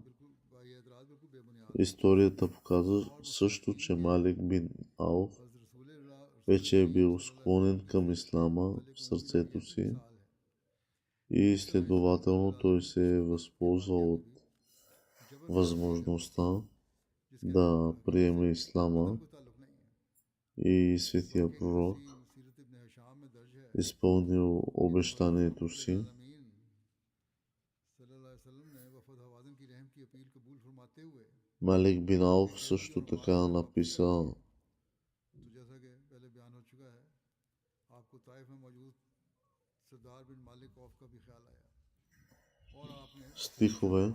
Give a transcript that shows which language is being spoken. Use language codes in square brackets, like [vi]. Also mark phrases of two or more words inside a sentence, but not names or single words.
[bg] Историята показва също, че Малик бин Ауф вече е бил склонен към ислама в сърцето си и следователно той се е възползвал от възможността да приеме ислама и светия пророк изпълнил обещанието си. Малик бин Ауф също така написа стихове